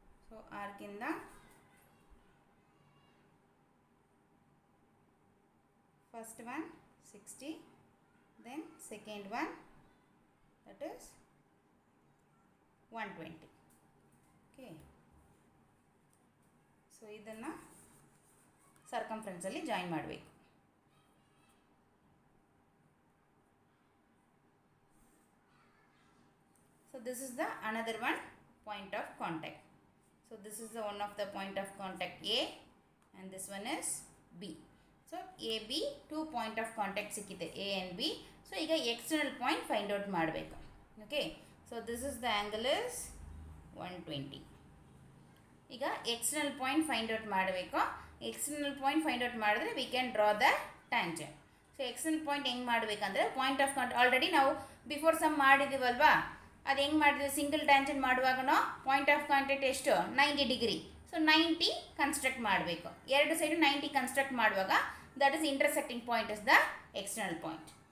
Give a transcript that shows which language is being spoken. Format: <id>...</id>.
<en>So ಆರ್ಕಿಂದ first one 60, then second one that is 120.</en> <kn>Okay, so ಇದನ್ನು ಸರ್ಕಂಫರೆನ್ಸಲ್ಲಿ join ಮಾಡಬೇಕು.</kn> <en>So this is the another one point of contact. So this is the one of the point of contact A and this one is B. So AB 2 point of contact ಸಿಕ್ಕಿದೆ, A and B. So</en> <kn>ಈಗ external point find out ಮಾಡಬೇಕು.</kn> <en>Okay, so this is the angle is 120.</en> <kn>ಈಗ external point find out ಮಾಡಬೇಕು.</kn> <en>external point find out ಮಾಡಿದ್ರೆ we can draw the tangent.</en> <kn>So external point ಹೆಂಗೆ ಮಾಡಬೇಕಂದ್ರೆ point of contact already ನಾವು before some ಮಾಡಿದ್ದೀವಲ್ವಾ, ಅದು ಹೆಂಗೆ ಮಾಡಿದ್ವಿ, single tangent ಮಾಡುವಾಗನೂ point of contact ಎಷ್ಟು, 90 ಡಿಗ್ರಿ. ಸೊ 90 ಕನ್ಸ್ಟ್ರಕ್ಟ್ ಮಾಡಬೇಕು. ಎರಡು ಸೈಡು 90 ಕನ್ಸ್ಟ್ರಕ್ಟ್ ಮಾಡುವಾಗ</kn> <en>That is intersecting point is the external point.</en>